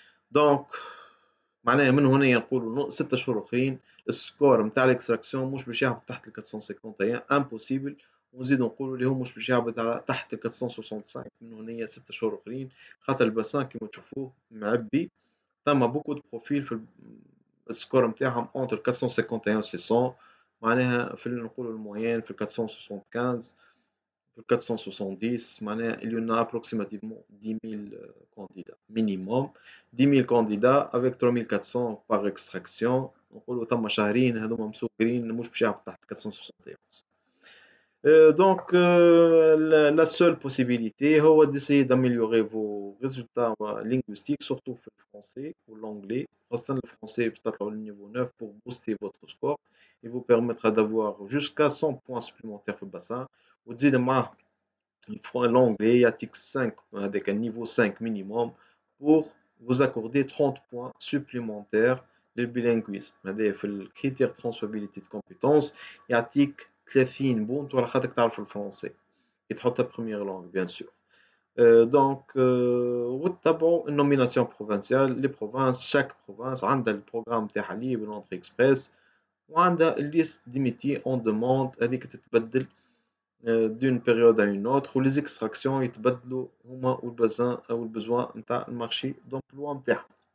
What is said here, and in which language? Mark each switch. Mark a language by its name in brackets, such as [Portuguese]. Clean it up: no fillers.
[Arabic] دونك معناها من هنا نقولوا 6 شهور اخرين السكور نتاع الاكستراكسيون مش باش يهبط تحت ال 451 امبوسيبل، ونزيدو نقولوا اللي هو مش باش يهبط على تحت ال 465 من هنا 6 شهور اخرين، خاطر الباسان كيما تشوفوه معبي. ثم بوكو دو بروفيل في السكور نتاعهم اونتر 451 و 600، معناها في نقولوا الموين في 475 في 470. معناها [French] il y en a approximativement 10 000 candidats minimum. 10 000 candidats avec 3400 par extraction. [Arabic] نقولوا ثم شهرين هذوما مسكرين مش باش يهبط تحت 471. [French] Donc la seule possibilité [Arabic] هو [French] d'essayer d'améliorer vos résultats linguistiques surtout [Arabic] في الفرنسي والانجلي، خاصة [French] le français [Arabic] باش تطلعوا [French] le niveau 9 pour booster votre score et vous permettra d'avoir jusqu'à 100 points supplémentaires [Arabic] في الباسان، وتزيد معاه [French] l'anglais [Arabic] يعطيك 5 هذاك [French] niveau 5 minimum pour vous accorder 30 points supplémentaires للbilinguisme. [Arabic] هذا في الكريتير [French] transferability de compétences [Arabic] يعطيك 30 بونت ولا خاطرك تعرف الفرنسي كي تحطها بروميير لونغ بيان سور. دونك وتتبعوا النوميناسيون بروفانسيال. لي بروفانس شاك بروفانس عندها البروغرام تاعها ليبر لونتري اكسبريس، وعندها الليست دي ميتي اون دوموند هذيك تتبدل [French] d'une période à une autre، [Arabic] و [French] les extractions [Arabic] يتبدلوا هما والبازان او البزوان نتاع المارشي دومبلوا نتاعهم.